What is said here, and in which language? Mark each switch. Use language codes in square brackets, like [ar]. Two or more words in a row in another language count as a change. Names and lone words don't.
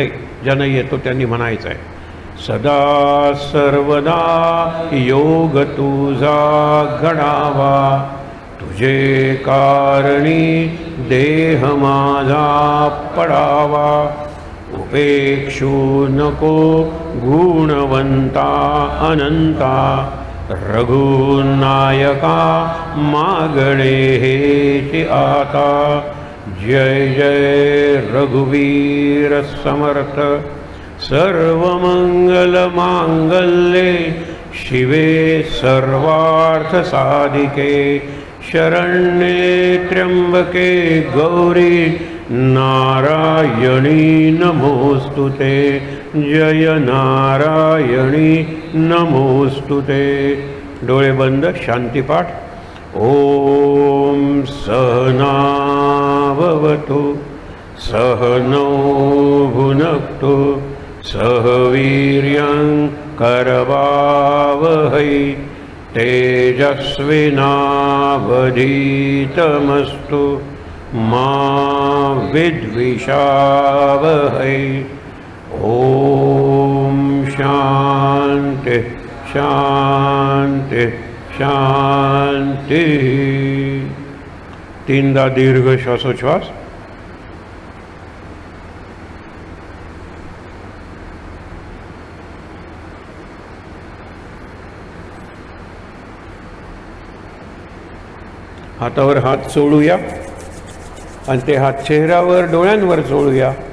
[mr] ज्यांना येतो त्यांनी म्हणायचं आहे. सदा सर्वदा योग तुझा घडावा, तुझे कारणी देह माझा पडावा, उपेक्षू नको गुणवंता अनंता, रघुनायका मागणे हेची आता. जय जय रघुवीर समर्थ. [sa] सर्वमंगल मांगल्ये शिवे सर्वार्थ साधिके, शरण्ये त्र्यंबके गौरी नारायणी नमोस्तुते. जय नारायणी नमोस्तुते. [mr] डोळे बंद. शांतीपाठ. [sa] ओम सहना भवतु, सहनौ भुनक्तु, सह वीर्यं करवावहै, तेजस्विनावधीतमस्तु मा विद्विषावहै. ओम शांति शांति शांति. [mr] 3दा दीर्घ श्वासोच्छ्वास. हातावर हात चोळूया आणि ते हात चेहऱ्यावर, डोळ्यांवर चोळूया.